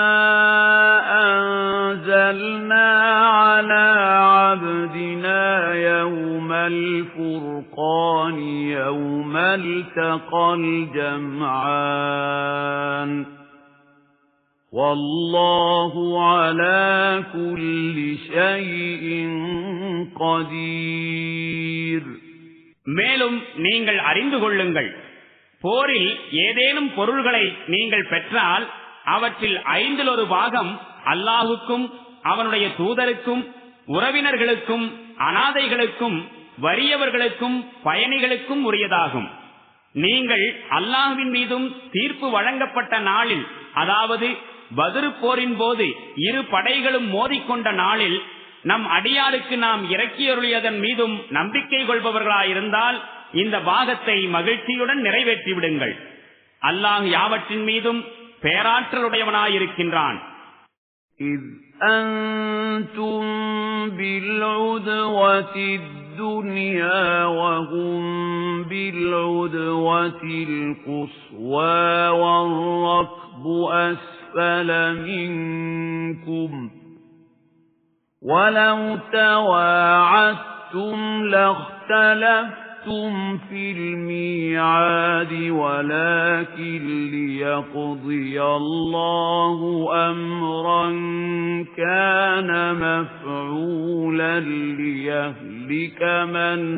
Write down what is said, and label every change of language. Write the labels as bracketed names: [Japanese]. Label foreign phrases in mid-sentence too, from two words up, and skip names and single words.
[Arabic] أَنزَلْنَا عَلَى عَبْدِنَا يَوْمَ الْفُرْقَانِ يَوْمَ الْتَقَى الْجَمْعَانِ وَاللَّهُ عَلَى كُلِّ شَيْءٍ قَدِيرٌ. [Tamil] மேலும் நீங்கள் அறிந்து கொள்ளுங்கள், போரில் ஏதேனும் பொருள்களை நீங்கள் பெற்றால் அவற்றில் 1/5 பாகம் அல்லாஹுக்கும் அவனுடைய தூதருக்கும் உறவினர்களுக்கும் அனாதைகளுக்கும் வறியவர்களுக்கும் பயணிகளுக்கும் உரியதாகும். நீங்கள் அல்லாஹ்வின் மீதும் தீர்ப்பு வழங்கப்பட்ட நாளில், அதாவது பத்ர் போரின் போது 2 படைகளும் மோதிக்கொண்ட நாளில் நம் அடியாருக்கு நாம் இறக்கியருளியதன் மீதும் நம்பிக்கை கொள்பவர்களாயிருந்தால் இந்த பாகத்தை மகிழ்ச்சியுடன் நிறைவேற்றி விடுங்கள். அல்லாஹ் யாவற்றின் மீதும் பேராற்றலுடையவனாயிருக்கின்றான். [Arabic] إِذْ أَنْتُمْ بِالْعُدْوَةِ الدُّنْيَا وَهُمْ بِالْعُدْوَةِ الْقُصْوَى وَالرَّكْبُ أَسْفَلَ مِنْكُمْ وَلَوْ تَوَاعَدتُّمْ لَاخْتَلَفْتُمْ فِي الْمِيعَادِ وَلَكِنْ لِيَقْضِيَ اللَّهُ أَمْرًا كَانَ مَفْعُولًا لِيَهْلِكَ مَنْ